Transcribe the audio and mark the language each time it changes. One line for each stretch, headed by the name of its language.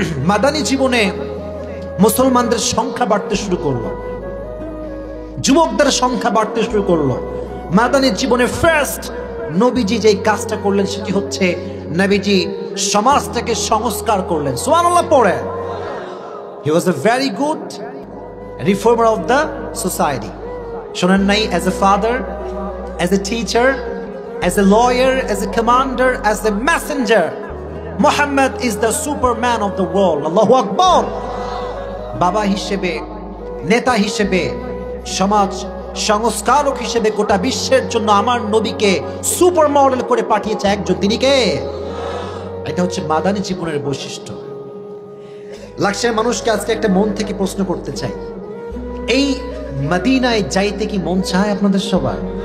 Bangla: মাদানী জীবনে মুসলমানদের সংখ্যা বাড়তে শুরু করলো, যুবকদের সংখ্যা বাড়তে শুরু করলো। মাদানী জীবনে ফার্স্ট নবীজি যেই কাজটা করলেন সেটি হচ্ছে নবীজি সমাজটাকে সংস্কার করলেন। সুবহানাল্লাহ পড়ে।
English: He was a very good reformer of the society.
Bangla: শোনেন নাই?
English: As a father, as a teacher, as a lawyer, as a commander, as a messenger, Muhammad is the superman of the world.
Arabic: Allahu Akbar.
Bangla: বাবা হিসেবে, নেতা হিসেবে, সমাজ সংস্কারক হিসেবে গোটা বিশ্বের জন্য আমার নবীকে সুপার মডেল করে পাঠিয়েছে একজন, তিনি কে? এটা হচ্ছে মাদানী জীবনের বৈশিষ্ট্য। লাখের মানুষকে আজকে একটা মন থেকে প্রশ্ন করতে চাই, এই মদিনায় যাইতে কি মন চায় আপনাদের সবার?